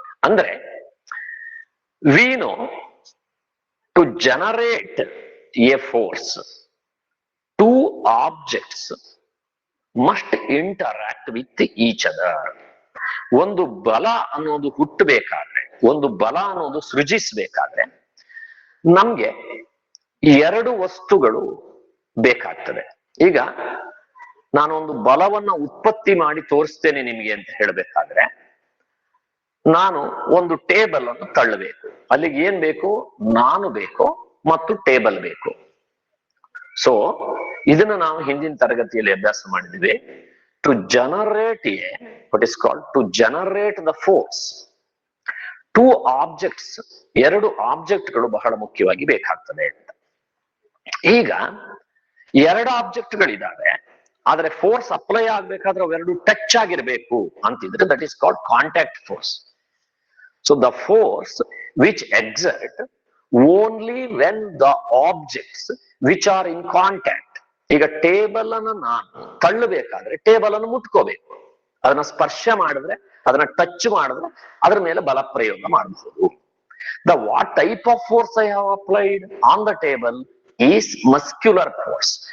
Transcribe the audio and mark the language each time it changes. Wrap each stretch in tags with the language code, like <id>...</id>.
<en>ಅಂದ್ರೆ we know to generate a force, two objects must interact with each other.</en> <kn>ಒಂದು ಬಲ ಅನ್ನೋದು ಹುಟ್ಟಬೇಕಾದ್ರೆ, ಒಂದು ಬಲ ಅನ್ನೋದು ಸೃಜಿಸಬೇಕಾದ್ರೆ ನಮ್ಗೆ ಎರಡು ವಸ್ತುಗಳು ಬೇಕಾಗ್ತದೆ. ಈಗ ನಾನೊಂದು ಬಲವನ್ನ ಉತ್ಪತ್ತಿ ಮಾಡಿ ತೋರಿಸ್ತೇನೆ ನಿಮಗೆ ಅಂತ ಹೇಳ್ಬೇಕಾದ್ರೆ ನಾನು ಒಂದು ಟೇಬಲ್ ಅನ್ನು ತಳ್ಳಬೇಕು. ಅಲ್ಲಿಗೆ ಏನ್ ಬೇಕು? ನಾನು ಬೇಕು ಮತ್ತು ಟೇಬಲ್ ಬೇಕು. ಸೊ ಇದನ್ನ ನಾವು ಹಿಂದಿನ ತರಗತಿಯಲ್ಲಿ ಅಭ್ಯಾಸ ಮಾಡಿದ್ವಿ.</kn> <en>to generate what is called to generate the force, two objects,</en> <kn>ಎರಡು ಆಬ್ಜೆಕ್ಟ್ಗಳು ಬಹಳ ಮುಖ್ಯವಾಗಿ ಬೇಕಾಗ್ತದೆ ಅಂತ. ಈಗ ಎರಡು ಆಬ್ಜೆಕ್ಟ್ಗಳಿದ್ದಾವೆ, ಆದ್ರೆ ಫೋರ್ಸ್ ಅಪ್ಲೈ ಆಗ್ಬೇಕಾದ್ರೆ ಅವೆರಡು ಟಚ್ ಆಗಿರ್ಬೇಕು ಅಂತಿದ್ರೆ</kn> <en>That is called contact force. So the force which exert only when the objects which are in contact.</en> <kn>ಈಗ ಟೇಬಲ್ ಅನ್ನ ನಾನು ತಳ್ಳಬೇಕಾದ್ರೆ ಟೇಬಲ್ ಅನ್ನು ಮುಟ್ಕೋಬೇಕು, ಅದನ್ನ ಸ್ಪರ್ಶ ಮಾಡಿದ್ರೆ, ಅದನ್ನ ಟಚ್ ಮಾಡಿದ್ರೆ ಅದ್ರ ಮೇಲೆ ಬಲ ಪ್ರಯೋಗ ಮಾಡಬಹುದು.</kn> <en>The what type of force I have applied on the table is muscular force.</en>